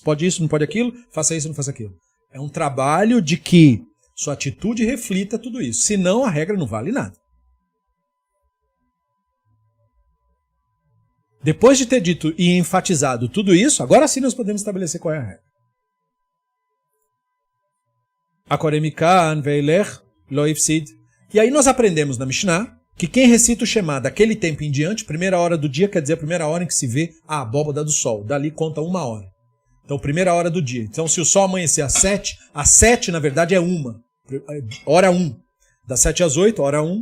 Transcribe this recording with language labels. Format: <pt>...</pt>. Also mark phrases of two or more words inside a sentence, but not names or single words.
<pt>Pode isso, não pode aquilo, faça isso, não faça aquilo. É um trabalho de que sua atitude reflita tudo isso. Senão a regra não vale nada. Depois de ter dito e enfatizado tudo isso, agora sim nós podemos estabelecer qual é a regra.</pt> <he>הקורא מכאן ואילך לא הפסיד.</he> <pt>E aí nós aprendemos na Mishnah que quem recita o Shema daquele tempo em diante, primeira hora do dia, quer dizer a primeira hora em que se vê a abóbada do sol. Dali conta 1 hora. Então, primeira hora do dia. Então, se o sol amanhecer às 7, na verdade, é 1. Hora 1. Das 7 às 8, hora 1.</pt>